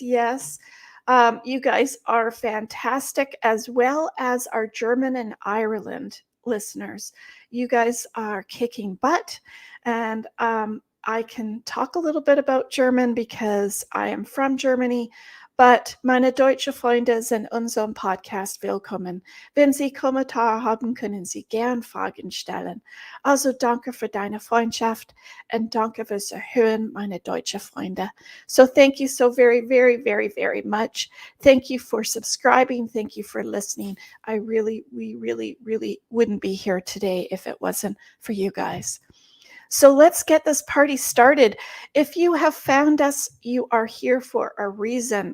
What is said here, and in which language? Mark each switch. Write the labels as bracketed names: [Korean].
[English] Yes, you guys are fantastic, as well as our German and Ireland listeners. You guys are kicking butt, and I can talk a little bit about German because I am from Germany. [German] But meine deutsche Freunde sind unserem Podcast willkommen. Wenn Sie Kommentare haben, können Sie gern Fragen stellen. Also danke für deine Freundschaft und danke fürs Erhören, meine deutsche Freunde. [English] So thank you so very, very, very, very much. Thank you for subscribing. Thank you for listening. We really wouldn't be here today if it wasn't for you guys. So let's get this party started. If you have found us, you are here for a reason.